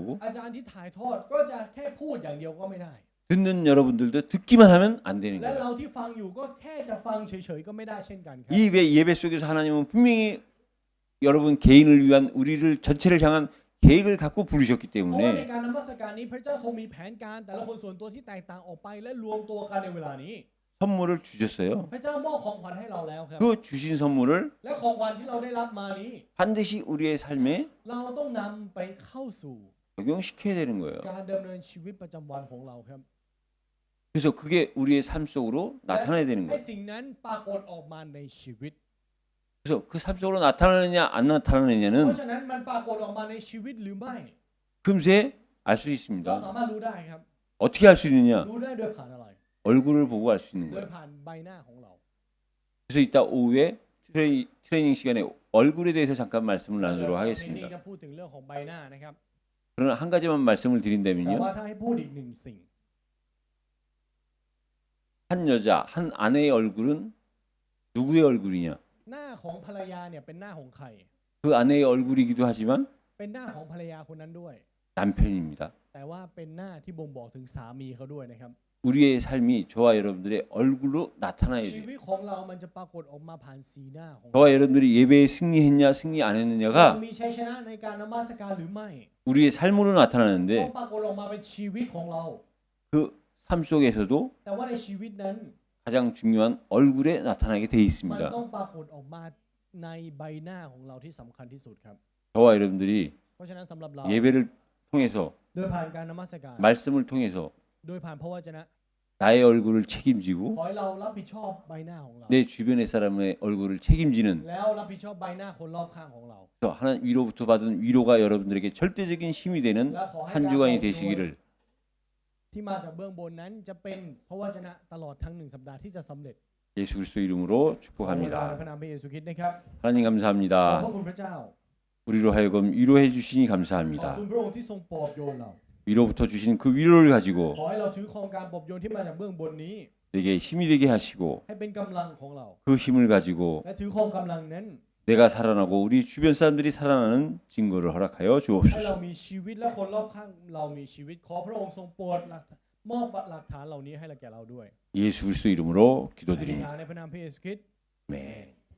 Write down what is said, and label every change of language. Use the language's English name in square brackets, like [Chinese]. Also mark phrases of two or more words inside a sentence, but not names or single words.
[Thai] อาจารย์ที่ถ่ายทอดก็จะแค่พูดอย่างเดียวก็ไม่ได้ [Korean] 듣는 여러분들도 듣기만 하면 안 되는 [Thai] และ [Korean] 거예요. [Thai] เราที่ฟังอยู่ก็แค่จะฟังเฉยๆก็ไม่ได้เช่นกันครับ [Korean] 이 예배 속에서 하나님은 분명히 여러분 개인을 위한 우리를 전체를 향한 계획을 갖고 부르셨기 [Thai] เพราะว่าใน [Korean] 때문에 [Thai] การนมัสการนี้พระเจ้าทรงมีแผนการแต่ละคนส่วนตัวที่แตกต่างออกไปและรวมตัวกันในเวลานี้ [Korean] 선물을 주셨어요. [Thai] พระเจ้ามอบของขวัญให้เราแล้วครับ [Korean] 그 주신 선물을 [Thai] และของขวัญที่เราได้รับมานี้ [Korean] 반드시 우리의 삶에 [Thai] เราต้องนำไปเข้าสู่ [Korean] 적용시켜야 되는 거예요. [Thai] การดำเนินชีวิตประจำวันของเราครับ [Korean] 그래서 그게 우리의 삶 속으로 나타나야 되는 [Thai] ให้ [Korean] 거예요. [Thai] สิ่งนั้นปรากฏออกมาในชีวิต [Korean] 그래서 그 삶 속으로 나타나느냐 안 [Thai] เพราะ [Korean] 나타나느냐는 [Thai] ฉะนั้นมันปรากฏออกมาในชีวิตหรือไม่ [Korean] 금세 알 수 [Thai] เรา [Korean] 있습니다. [Thai] สามารถรู้ได้ครับ [Korean] 어떻게 할 수 있느냐? [Thai] รู้ได้โดยผ่านอะไร [Korean] 얼굴을 보고 알 수 있는 [Thai] โดย [Korean] 거예요. [Thai] ผ่านใบหน้าของเรา [Korean] 그래서 이따 오후에 트레이닝 시간에 얼굴에 대해서 잠깐 말씀을 [Thai] เดี๋ยว [Korean] 나누도록 [Thai] เราในนี้ [Korean] 하겠습니다. [Thai] จะพูดถึงเรื่องของใบหน้านะครับ [Korean] 그러나 한 가지만 말씀을 [Thai] แต่ [Korean] 드린다면요. [Thai] ว่าถ้าให้พูดอีกหนึ่งสิ่ง [Korean] 한 여자, 한 아내의 얼굴은 누구의 얼굴이냐? [Thai] หน้าของภรรยาเนี่ยเป็นหน้าของใคร [Korean] 그 아내의 얼굴이기도 하지만 [Thai] เป็นหน้าของภรรยาคนนั้นด้วย [Korean] 남편입니다. [Thai] แต่ว่าเป็นหน้าที่บ่งบอกถึงสามีเขาด้วยนะครับ [Korean] 우리의 삶이 저와 여러분들의 얼굴로 나타나야 [Thai] ชี [Korean] 돼요. [Thai] วิตของเรามันจะปรากฏออกมาผ่านสีหน้าของ [Korean] 저와 여러분들이 예배에 승리했냐 승리 안 [Thai] เรา [Korean] 했느냐가 [Thai] มีชัยชนะในการนมัสการหรือไม่ [Korean] 우리의 삶으로 [Thai] ต้อง [Korean] 나타나는데 [Thai] ปรากฏออกมาเป็นชีวิตของเรา [Korean] 그 삶 속에서도 [Thai] แต่ว่าในชีวิตนั้น [Korean] 가장 중요한 얼굴에 나타나게 돼 [Thai] มัน [Korean] 있습니다. [Thai] ต้องปรากฏออกมาในใบหน้าของเราที่สำคัญที่สุดครับ [Korean] 저와 여러분들이 [Thai] เพราะฉะนั้นสำหรับเรา [Korean] 예배를 통해서 [Thai] โดยผ่านการนมัสการ [Korean] 말씀을 통해서 [Thai] โดยผ่านพระวจนะ [Korean] 나의 얼굴을 책임지고 [Thai] ขอให้เรารับผิดชอบใบหน้าของเรา [Korean] 내 주변의 사람의 얼굴을 책임지는 [Thai] แล้วรับผิดชอบใบหน้าคนรอบข้างของเรา [Korean] 하나님 위로부터 받은 위로가 여러분들에게 절대적인 힘이 되는 [Thai] และขอให้ [Korean] 한 [Thai] การ [Korean] 주간이 [Thai] ปลอบโยน [Korean] 되시기를 [Thai] ที่มาจากเบื้องบนนั้นจะเป็นพระวจนะตลอดทั้ง1สัปดาห์ที่จะสำเร็จ [Korean] 예수 그리스도 이름으로 [Thai] ขอใน [Korean] 축복합니다. [Thai] พระนามพระเยซูคริสต์นะครับ [Korean] 하나님 [Thai] ขอบพ [Korean] 감사합니다. [Thai] ระคุณพระเจ้า [Korean] 우리로 하여금 위로해 주시니 [Thai] ขอบ [Korean] 감사합니다. [Thai] คุณพระองค์ที่ทรงปลอบโยนเรา [Korean] 위로부터 주신 그 위로를 가지고 [Thai] ขอให้เราถือครองการปลอบโยนที่มาจากเบื้องบนนี้ [Korean] 내게 힘이 되게 하시고 [Thai] ให้เป็นกำลังของเรา [Korean] 그 힘을 가지고 [Thai] และถือครองกำลังนั้น [Korean] 내가 살아나고 우리 주변 사람들이 살아나는 증거를 허락하여 [Thai] ให้เรา [Korean] 주옵소서. [Thai] มีชีวิตและคนรอบข้างเรามีชีวิตขอพระองค์ทรงโปรดมอบหลักฐานเหล่านี้ให้แก่เราด้วย [Korean] 예수 그리스도 이름으로 [Thai] อธิษ [Korean] 기도드립니다. [Thai] ฐานในพระนามพระเยซูคริสต์ [Korean] 아멘.